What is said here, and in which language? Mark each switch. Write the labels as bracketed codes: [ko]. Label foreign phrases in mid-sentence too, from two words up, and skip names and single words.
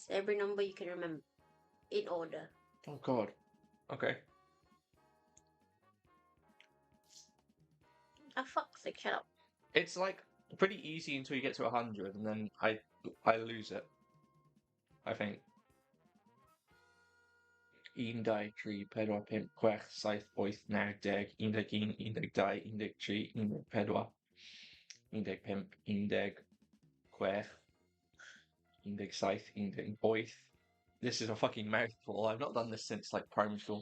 [en] Every number you can remember. In order. Oh, God. Okay. Oh, fuck's sake, shut up. It's like pretty easy until you get to 100, and then I lose it. I think. [cy] Un, dau, tri, pedwar, pump, chwech, saith, wyth, naw, deg, 11, 12, 13, 14, 15, 16, 17, 18. [en] This is a fucking mouthful. I've not done this since like primary school.